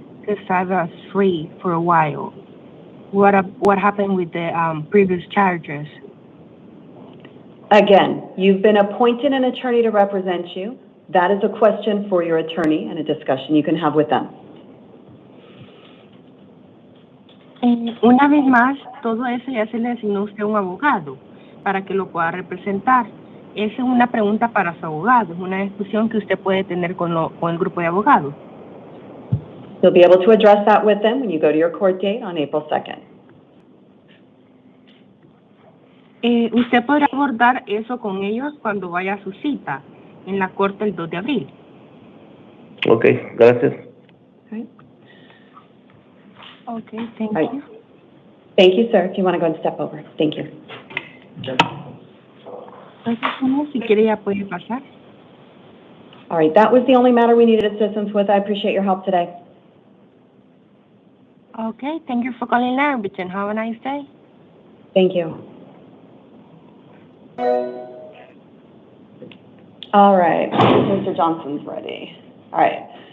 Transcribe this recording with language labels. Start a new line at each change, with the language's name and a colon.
English: Because I was free for a while. What happened with the previous charges? Again, you've been appointed an attorney to represent you. That is a question for your attorney and a discussion you can have with them.
Spanish: Una vez más, todo eso ya se le asignó a usted un abogado para que lo pueda representar. Esa es una pregunta para su abogado, es una discusión que usted puede tener con el grupo de abogados.
English: You'll be able to address that with them when you go to your court date on April 2nd.
Spanish: Usted podrá abordar eso con ellos cuando vaya a su cita en la corte el 2 de abril. Ok, gracias.
English: Okay, thank you. Thank you, sir. If you want to go and step over. Thank you.
Spanish: Entonces, si quiere ya puede pasar.
English: All right, that was the only matter we needed assistance with. I appreciate your help today. Okay, thank you for calling Language and have a nice day. Thank you. All right, Mr. Johnson's ready. All right.